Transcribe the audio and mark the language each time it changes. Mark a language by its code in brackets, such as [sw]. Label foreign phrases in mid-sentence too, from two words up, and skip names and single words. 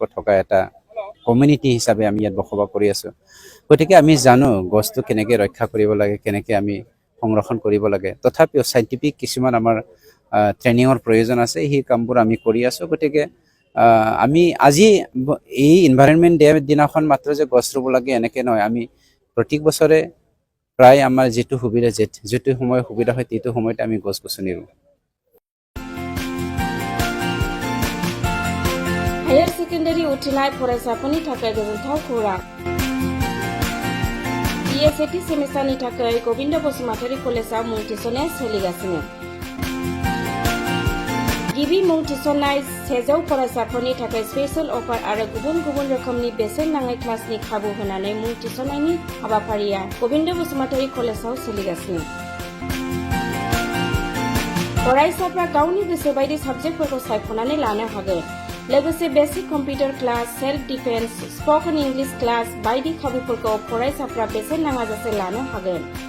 [as] থকা এটা কমিউনিটি হিচাপে আমি ইয়াত বসবাস কৰি আছোঁ গতিকে আমি জানো গছটো কেনেকৈ ৰক্ষা কৰিব লাগে কেনেকৈ আমি সংৰক্ষণ কৰিব লাগে তথাপিও সাইণ্টিফিক কিছুমান আমাৰ ট্ৰেইনিঙৰ প্ৰয়োজন আছে সেই কামবোৰ আমি কৰি আছোঁ গতিকে আমি আজি এই [en] environment day [as] দিনাখন মাত্ৰ যে গছ ৰুব লাগে এনেকৈ নহয় আমি প্ৰত্যেক বছৰে প্ৰায় আমাৰ যিটো সময় সুবিধা হয় সেইটো সময়তে আমি গছ গছনি ৰুওঁ [en] higher secondary [brx] उथ्रिनाय फरायसाफोरनि थाखाय गोजोनथाव खौरां BSAT सेमिस्टारनि थाखाय गोविन्द बसुमतारी कलेजआव मुं थिसननाया सोलिगासिनो गिबि मुं थिसननाय 100 फरायसाफोरनि थाखाय [en] special offer [brx] आरो गुबुन गुबुन रोखोमनि बेसेन नाङै क्लासनि खाबु होनानै मुं थिसननायनि हाबाफारिया गोविन्द बसुमतारी कलेजआव सोलिगासिनो फरायसाफ्रा गावनि गोसो बायदि साबजेक्टफोरखौ सायख'नानै लानो हागोन लोगोसे [en] basic computer class self defence spoken English class [brx] बायदि खाबुफोरखौ फरायसाफ्रा बेसेन नाङाजासे लानो हागोन